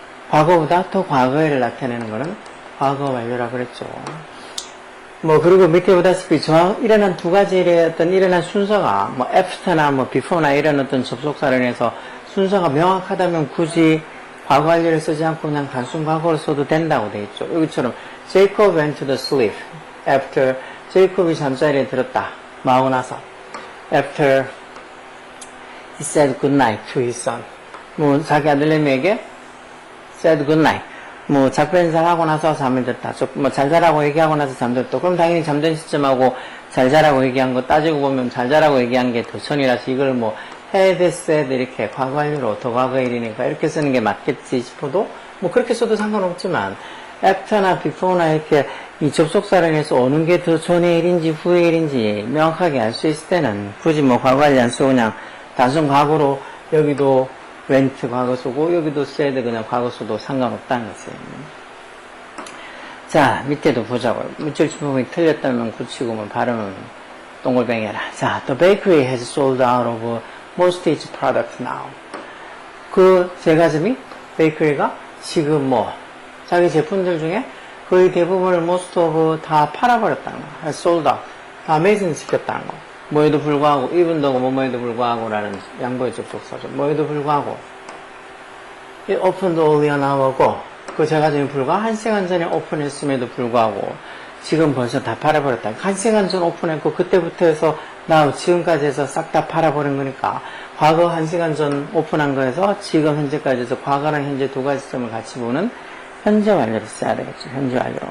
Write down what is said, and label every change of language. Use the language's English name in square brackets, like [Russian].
[Korean] 과거보다 더 과거에를 나타내는 거는 과거 완료라 그랬죠. 뭐 그리고 밑에 보다시피 일어난 두 가지 일의 어떤 일어난 순서가 뭐 after나 뭐 before나 이런 어떤 접속사를 해서 순서가 명확하다면 굳이 과거 완료를 쓰지 않고 그냥 단순 과거를 써도 된다고 돼 있죠. 여기처럼 [English] Jacob went to the sleep after [Korean] 제이콥이 잠자리에 들었다. 뭐 하고 나서 [English] after he said good night to his son. [Korean] 뭐 자기 아들내미에게 said good night. 뭐 작별인사를 하고 나서 잠을 들었다. 뭐 잘 자라고 얘기하고 나서 잠들었다. 그럼 당연히 잠든 시점하고 잘 자라고 얘기한 거 따지고 보면 잘 자라고 얘기한 게 더 전이라서 이걸 뭐 had said 이렇게 과거 완료로 더 과거 일이니까 이렇게 쓰는 게 맞겠지 싶어도 뭐 그렇게 써도 상관없지만 after나 before나 이렇게 이 접속사를 해서 오는 게 더 전의 일인지 후의 일인지 명확하게 알 수 있을 때는 굳이 뭐 과거하지 안 쓰고 그냥 단순 과거로 여기도 went 과거 쓰고 여기도 said 그냥 과거 써도 상관없다는 것이에요. 자, 밑에도 보자고요. 문절 부분이 틀렸다면 굳히고 뭐 발음은 동글뱅이라. [English] 자, the bakery has sold out of most its products now. [Korean] 그 제과점이 베이커리가 지금 뭐 자기 제품들 중에 거의 대부분을 most of 다 팔아버렸다는 거. [English] has sold out. [Korean] 다 매진시켰다는 거. 뭐에도 불구하고 even though 뭐뭐에도 불구하고라는 양보의 접속사죠. 뭐에도 불구하고 [English] it opened only an hour ago. [Korean] 그 제과점이 불과 1시간 전에 오픈했음에도 불구하고 지금 벌써 다 팔아버렸다. 1시간 전 오픈했고 그때부터 해서 now 지금까지 해서 싹 다 팔아버린 거니까 과거 1시간 전 오픈한 거에서 지금 현재까지 해서 과거랑 현재 두 가지 점을 같이 보는 현재 완료를 써야 되겠죠. 현재 완료.